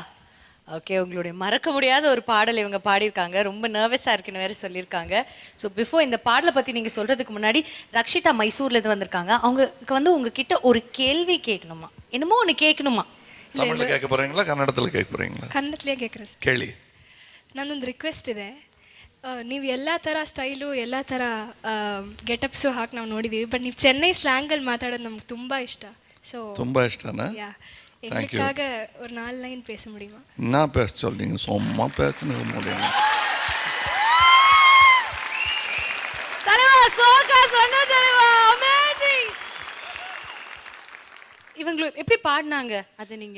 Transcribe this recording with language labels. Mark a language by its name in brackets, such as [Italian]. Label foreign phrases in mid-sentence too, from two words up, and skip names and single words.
[Tamil] ஓகே, உங்களுடைய மறக்க முடியாத ஒரு பாடல் இவங்க பாடியிருக்காங்க. ரொம்ப நர்வஸாக இருக்குன்னு வேறு சொல்லியிருக்காங்க. [English] so before [Tamil] இந்த பாடலை பற்றி நீங்கள் சொல்கிறதுக்கு முன்னாடி, ரக்ஷிதா மைசூர்லேருந்து வந்திருக்காங்க. அவங்களுக்கு வந்து உங்ககிட்ட ஒரு கேள்வி கேட்கணுமா? என்னமோ ஒன்று கேட்கணுமா? தமிழில் கேட்க போகிறீங்களா, கன்னடத்தில் கேட்க போகிறீங்களா? [Kannada] ಕನ್ನಡದಲ್ಲೇ ಕೇಳ್ಕರಿ ಸರ್. ಕೇಳಿ. ನನ್ನೊಂದು ರಿಕ್ವೆಸ್ಟ್ ಇದೆ. ನೀವು ಎಲ್ಲ ಥರ ಸ್ಟೈಲು ಎಲ್ಲ ಥರ ಗೆಟಪ್ಸು ಹಾಕಿ ನಾವು ನೋಡಿದ್ದೀವಿ. ಬಟ್ ನೀವು ಚೆನ್ನೈ ಸ್ಲ್ಯಾಂಗಲ್ಲಿ ಮಾತಾಡೋದು ನಮ್ಗೆ ತುಂಬ ಇಷ್ಟ. ஸோ ತುಂಬ ಇಷ್ಟನಾ? [Tamil] யா எங்களுக்காக ஒரு 4 லைன் பேச முடியுமா? நான் பேச சொல்றீங்க, சும்மா பேசணும் முடியும். தலைவா சோகா சொன்ன தலைவா, அமேசிங். இவங்க எப்படி பாடினாங்க அது நீங்க?